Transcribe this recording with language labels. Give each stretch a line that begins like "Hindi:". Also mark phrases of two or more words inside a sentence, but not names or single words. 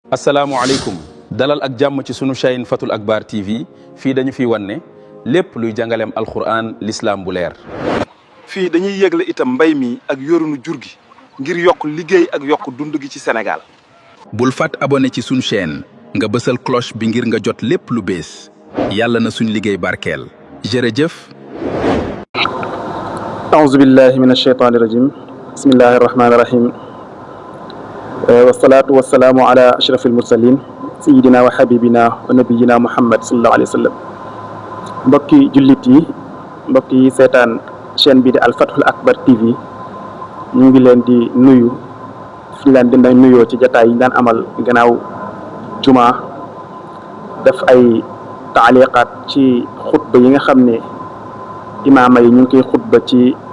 Wolof: asalaamualeykum dalal ak jàmm ci sunu chaîne Fathul Akbar TV fii dañu fi wanne lépp luy jàngaleem alquran l'islam bu leer. fii dañuy yëgle itam mbay mi ak yorunu jur gi ngir yokk liggéey ak yokk dund gi ci Sénégal. bul fàtt abonné ci sunu chaîne nga bësal cloche bi ngir nga jot lépp lu bees yàlla na suñ liggéey barkeel jërëjëf.
Arabic: أعوذ بالله من الشيطان الرجيم بسم الله الرحمن الرحيم والصلاة والسلام على أشرف المرسلين سيدنا وحبيبنا ونبينا محمد صلى الله عليه وسلم
Wolof: mbokki jullit yi mbokk yi seetaan chaîne bi di Al Fathul Akbar TV ñu ngi leen di nuyu fi leen di nuyoo ci jataay yi ñu daan amal gannaaw juma def ay taaliqaat ci xutba yi nga xam ne imaama yi ñu ngi koy xutba ci